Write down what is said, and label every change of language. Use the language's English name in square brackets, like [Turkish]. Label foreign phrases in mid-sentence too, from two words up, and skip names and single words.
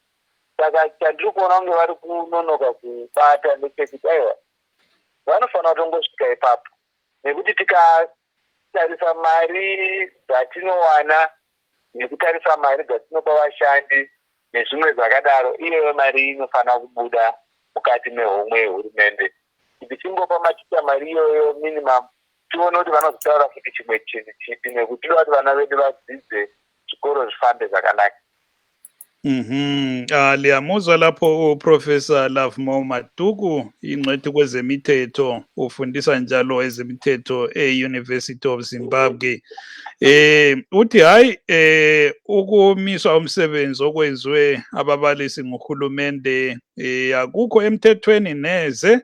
[Shona] Saka chandiri kuona kunge vari kunonoka kubata ndechekuti aiwa vanofanira kutongosvika ipapo, nekuti tikatarisa mari dzatinowana nekutarisa mari dzatinopa vashandi nezvimwe zvakadaro, iyoyo mari inofanira kubuda mukati mehomwe yehurumende. Tichingopa maticha mari iyoyo minimum tione kuti vanozotaura futi chimwe chinhu chipi nekuti vati vana vedu vadzidze zvikoro zvifambe zvakanaka. [North Ndebele] Liyamuzwa lapho uProfessor Lovemore Madhuku, ingcwethi kwezemithetho, ufundisa njalo ezemithetho e-University of Zimbabwe. Uthi hayi ukumiswa umsebenzi okwenziwe ababalisi nguhulumende akukho emthethweni neze.